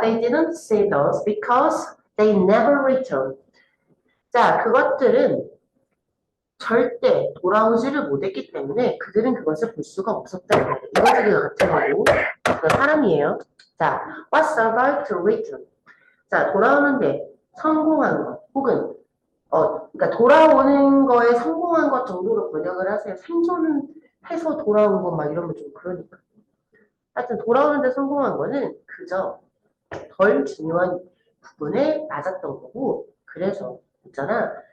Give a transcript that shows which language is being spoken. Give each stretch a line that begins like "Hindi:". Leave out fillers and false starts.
English: They didn't see those because they never returned.
Korean: 자, 그것들은 절대 돌아오지를 못했기 때문에 그들은 그것을 볼 수가 없었다. 이거들이 같은 거고 그 사람이에요.
English: 자, what survived to return.
Korean: 자, 돌아오는데 성공한 것 혹은 그러니까 돌아오는 거에 성공한 것 정도로 번역을 하세요. 생존은 해서 돌아온 거 막 이러면 좀 그러니까. 하여튼 돌아오는데 성공한 거는 그저 덜 중요한 부분에 맞았던 거고, 그래서 있잖아.